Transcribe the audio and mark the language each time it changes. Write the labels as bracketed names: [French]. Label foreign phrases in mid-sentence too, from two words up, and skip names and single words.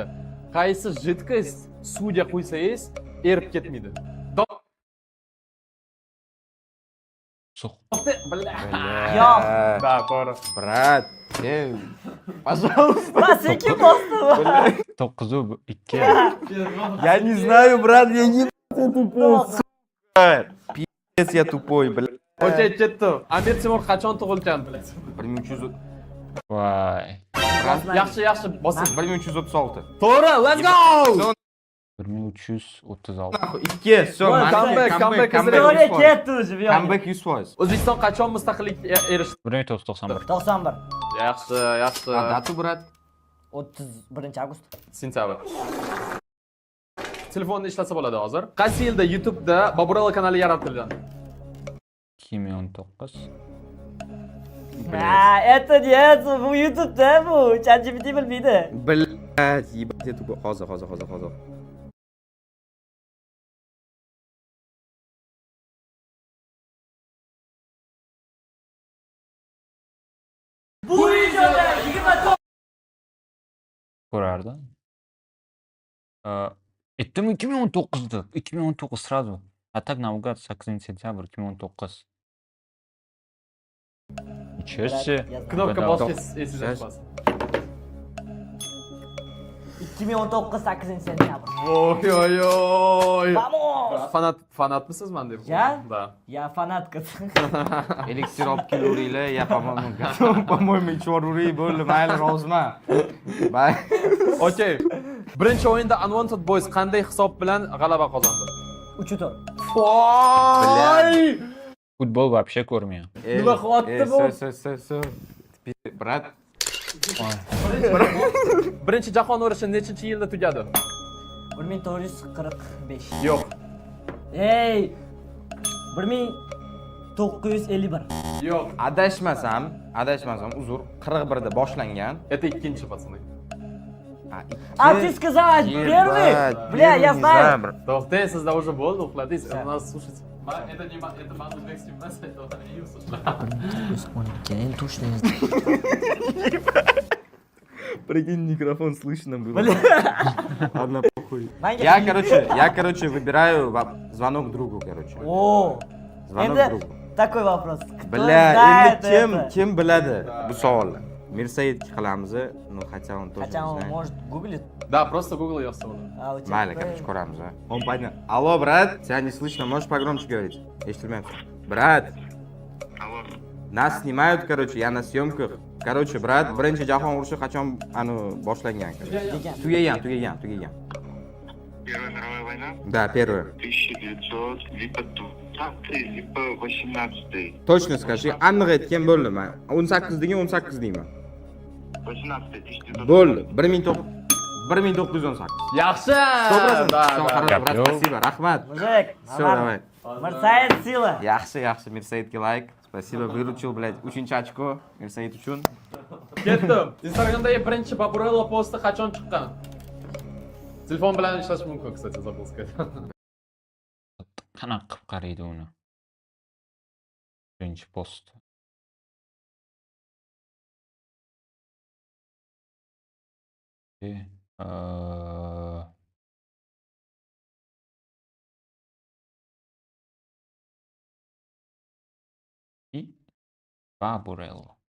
[Uzbek] Qaysi жидкость suvga qo'ysangiz, erib ketmaydi? Suv. Yo'q. Da, to'g'ri. [Russian] Brat. Пожалуйста. [Uzbek] Va sen kim bosdi? 9-2. [Russian] Я не знаю, брат, я не тупой. Пиздец, я тупой, блядь. [Uzbek] Okey, ketdi. Amir Temur qachon tug'ilgan? 1300. Voy. Yaxshi, bosing. 1336. To'g'ri, [English] let's go! [Uzbek] 1336. Ikki, всё, Comeback, Teoriya ketdi o'zi bu yoqqa. Comeback 100%. O'zbekiston qachon mustaqillikka erishdi? 1991. 91. Yaxshi. Datu, brat. 31 avgust. Sentabr. Telefonni ishlatsa bo'ladi hozir. Qaysi yilda YouTube'da Boburala kanali yaratilgan? 2019. [Russian] Это нет, [Uzbek] bu YouTube'da bu ChatGPT bilmaydi. [Russian] Блядь, ебать, я тупой. [Uzbek] Hozir. Bu videoda 29 Ko'rardi. Aytdim 2019'da. [Russian] 2019 сразу. А так наугад 8 sentyabr 2019. Nичего себе. [Uzbek] Knopka Bedava. bosish esingizdan chiqmasin. 2019 8-sentyabr. Oy. Vamos! Fanatmisiz men deb? Ya? [Russian] Da. Я фанатка. [Uzbek] Elixir olib keluringlar, ya по-моему, ichvoruring, bo'ldi, mayli, roziman. Okey. Birinchi o'yinda Unwanted Boys qanday hisob bilan g'alaba qozondi? 3-4. Voy! Futbol вообще ko'rmayman. Nima qilyapti bu? [Russian] Все. Brat. [Uzbek] Birinchi jahon urushi nechinchi yilda tugadi? 1945. Yo'q. Ey! 1951. Yo'q. Adashmasam, uzr, 41da boshlangan. [Russian] Это ikkinchi пацаны. А ты сказала первый? Бля, я знаю. [Uzbek] To'xtang, sizda уже bo'ldi, uxladingiz. [Russian] Нас слушайте. Это не это [Uzbek] man o'zbekcha emas, [Russian] это Keyin точно не Прикинь, микрофон слышно было. Ладно, хуй. [Uzbek] Manga- [Russian] Я, короче, выбираю звонок другу, короче. О, Звонок endi другу. такой вопрос. Кто Бля, знает endi это? [Uzbek] kim biladi bu savolni? Mirsaidga qilamiz, [Russian] ну хотя он тоже Хотя не он знает. может гуглит. Да, просто Google я ссылку. А у тебя Mayli, такой- короче, ko'ramiz, а. Он понятно. Алло, брат, тебя не слышно, можешь погромче говорить? [Uzbek] Eshitilmayapti. Брат. [Russian] Алло, Нас снимают, короче, я на съемках. Короче, брат, [Uzbek] birinchi jahon urushi qachon boshlangan? degan. Tugagan. [Russian] Первая мировая война? Да, первая. 1900, либо 20, либо 18. Точно скажи, [Uzbek] aniq aytgan bo'ldimi? 18 degan 18 deyman. 18, 1900. Bo'ldi. 1918. Yaxshi! 100%. [Russian] Да, Всё, да. хорошо, брат, спасибо. [Uzbek] Rahmat. [Russian] Mujik, Всё, давай. [Uzbek] Mirsaid sila. Yaxshi, Mirsaidga like. [Russian] Спасибо, выручил, блядь. 3 [Uzbek] ochko Mirsaid uchun. Ketdim. Instagramdagi birinchi Baburello posti qachon chiqqan? Telefon bilan ishlash mumkin, [Russian] kстати, забыл сказать. [Uzbek] Qanaqa qilib qaraydi uni? Birinchi post. И Baburello.